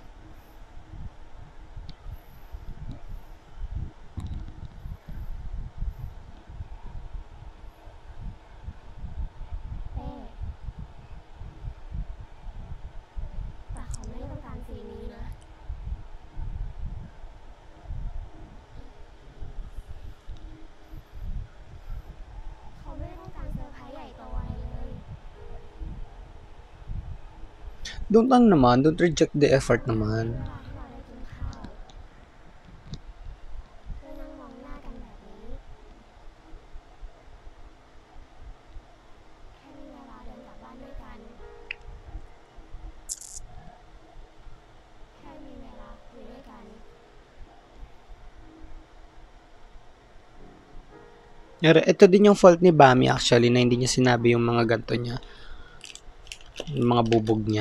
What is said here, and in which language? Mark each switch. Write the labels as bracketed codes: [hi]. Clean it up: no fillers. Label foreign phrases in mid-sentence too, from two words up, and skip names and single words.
[th] เป้แต่เขาไม่ได้ต้องการซีนนี้นะ เขาไม่ได้ต้องการเซอร์ไพรส์ใหญ่โตอะไรเลย [en] Don't reject the effort [th] เว [tl] naman. [th] ลาที่เราได้กินข้าวได้นั่งมองหน้ากันแบบนี้ แค่มีเวลาเดินกลับบ้านด้วยกัน แค่มีเวลาคุยด้วยกัน [tl] Ito din yung fault ni Bami actually na hindi niya sinabi yung mga ganto niya. Yung mga bubog niya.